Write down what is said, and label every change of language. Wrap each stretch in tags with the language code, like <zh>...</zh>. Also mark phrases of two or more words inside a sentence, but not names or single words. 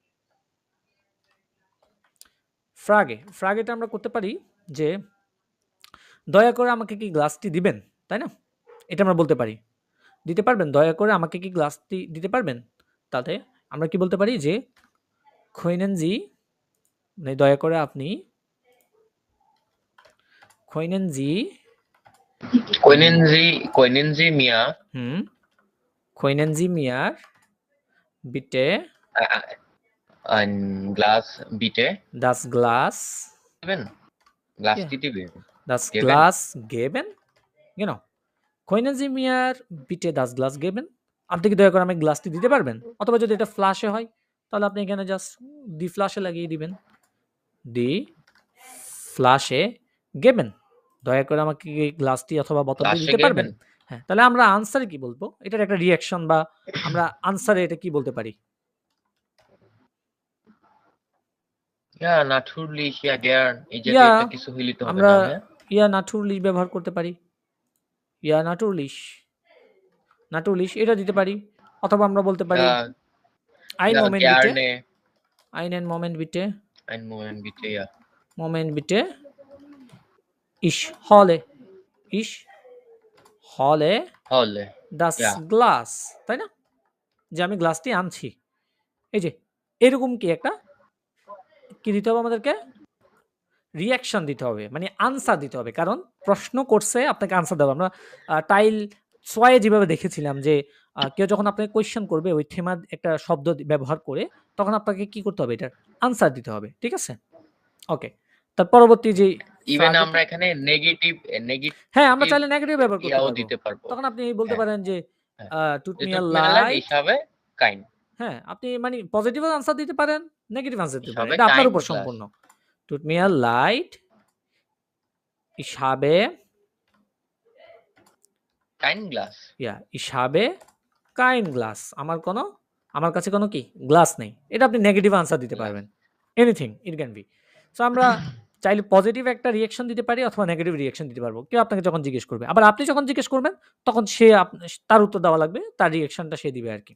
<bn>ফ্রাগেটা আমরা করতে পারি যে, "দয়া করে আমাকে কি গ্লাসটি দিবেন?" তাই না? এটা আমরা বলতে পারি। দিতে পারবেন? দয়া করে আমাকে কি গ্লাসটি দিতে পারবেন? তাতে আমরা কি বলতে পারি যে,</bn> <de>"Können Sie"</de> <bn>মানে দয়া করে আপনি</bn> <de>"Können Sie" Können Sie mir "Können Sie mir bitte ein Glas bitte das Glas geben? ja,</de> <bn>গ্লাসটি দিবেন?</bn> <de>das Geben? Glas geben?" Genau. "Können Sie mir bitte das Glas geben?"</de> <bn>আপনি কি দয়া করে আমাকে গ্লাসটি দিতে পারবেন? অথবা যদি এটা ফ্লাশে হয় তাহলে আপনি এখানে জাস্ট</bn> <de>"die Flasche"</de> <bn>লাগিয়ে দিবেন।</bn> <de>"Die Flasche geben"</de> <bn>দয়া করে আমাকে কি গ্লাসটি অথবা বোতলটি গ্লাসে দিতে পারবেন?</bn> <de>geben?</de> <bn>হ্যাঁ, তাহলে আমরা আনসারে কি বলবো? এটার একটা রিঅ্যাকশন বা আমরা আনসারে এটা কি বলতে পারি?</bn> <de>Ja, natürlich, ja gern। এই ইয়া</de> <bn>জাতীয় একটা কিছু হইলে তো হবে আমরা না, হ্যাঁ?</bn> <de>ja natürlich</de> <bn>ব্যবহার করতে পারি।</bn> <de>ja natürlich</de> <bn>এটা দিতে পারি। অথবা আমরা বলতে পারি</bn> <de>Ja, "Einen ja Moment bitte", gerne। "Einen Moment bitte", Einen Moment bitte, ja। "Moment bitte", "Ich hole Hole, das ja।</de> <bn>Glas" তাই না? যে আমি গ্লাসটি আনছি। এই যে এরকম কি একটা কি দিতে হবে আমাদেরকে? রিঅ্যাকশন দিতে হবে। মানে আনসার দিতে হবে। কারণ প্রশ্ন করছে আপনাকে আনসার দেওয়া। আমরা টাইল ৬ এ যেভাবে দেখেছিলাম যে কেউ যখন আপনাকে কোয়েশ্চেন করবে ওই থেমার একটা শব্দ ব্যবহার করে তখন আপনাকে কি করতে হবে? এটার আনসার দিতে হবে। ঠিক আছে? ওকে। তার পরবর্তী যে ইভেন আমরা এখানে নেগেটিভ হ্যাঁ, আমরা চাইলে নেগেটিভ ব্যবহার করতে ইয়াও পারবো। দিতে পারবো। তখন আপনি বলতে হ্যাঁ, পারেন যে হ্যাঁ।</bn> <de>"Tut</de> <bn>যে</bn> <de>mir tut mir leid, leid" ich habe kein।</de> <bn>হ্যাঁ, আপনি মানে পজিটিভ আনসার দিতে পারেন, নেগেটিভ আনসার</bn> <de>Ich</de> <bn>দিতে পারেন।</bn> <de>habe</de> <bn>এটা আপনার</bn> <de>kein</de> <bn>উপর</bn> <de>Glas।</de> <bn>সম্পূর্ণ।</bn> <de>"Tut mir leid, ich habe" Kein Glas। ich habe kein Glas</de> <bn>আমার কাছে কোনো কি গ্লাস নেই। এটা আপনি নেগেটিভ আনসার দিতে</bn> <de>Glass।</de> <bn>পারবেন।</bn> <en>anything it can be.</en> <bn>সো আমরা চাইলে পজিটিভ একটা রিঅ্যাকশন দিতে পারি অথবা নেগেটিভ রিঅ্যাকশন দিতে পারবো। কেউ আপনাকে যখন জিজ্ঞেস করবে। আবার আপনি যখন জিজ্ঞেস করবেন তখন সে তার উত্তর দেওয়া লাগবে। তার রিঅ্যাকশনটা সে দিবে আরকি।</bn>